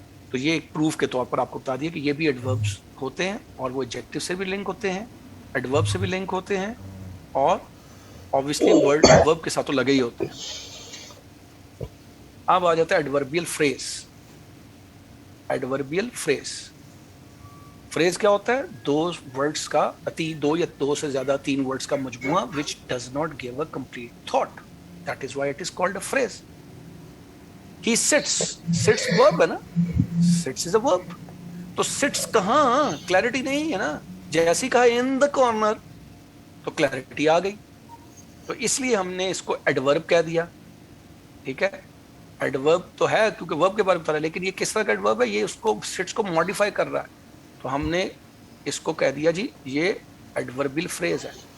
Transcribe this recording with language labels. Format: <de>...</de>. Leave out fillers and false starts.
<ur>تو یہ ایک پروف کے طور پر آپ کو بتا دیا کہ یہ بھی ایڈوربس ہوتے ہیں, اور وہ ایڈجیکٹیو سے بھی لنک ہوتے ہیں, ایڈورب سے بھی لنک ہوتے ہیں, اور obviously ورب کے ساتھ تو لگے ہی ہوتے ہیں. اب آ جاتا ہے ایڈوربیل فریز. ایڈوربیل فریز, فریز کیا ہوتا ہے, دو ورڈز کا, دو یا دو سے زیادہ تین ورڈز کا مجموعہ</ur> <en>which does not give a complete thought. That is why it is called a phrase. He sits, sits verb</en> <ur>ہے نا,</ur> <en>sits is a verb.</en> <ur>تو sits کہاں, کلیئرٹی نہیں ہے نا, جیسی کہا</ur> <en>in the corner</en> <ur>تو کلیئرٹی آ گئی, تو اس لیے ہم نے اس کو ایڈورب کہہ دیا. ٹھیک ہے, ایڈورب تو ہے کیونکہ ورب کے بارے میں بتا رہا ہے، لیکن یہ کس طرح کا ایڈورب ہے؟ یہ اس کو سٹس کو ماڈیفائی کر رہا ہے، تو ہم نے اس کو کہہ دیا جی یہ ایڈوربل فریز ہے.</ur>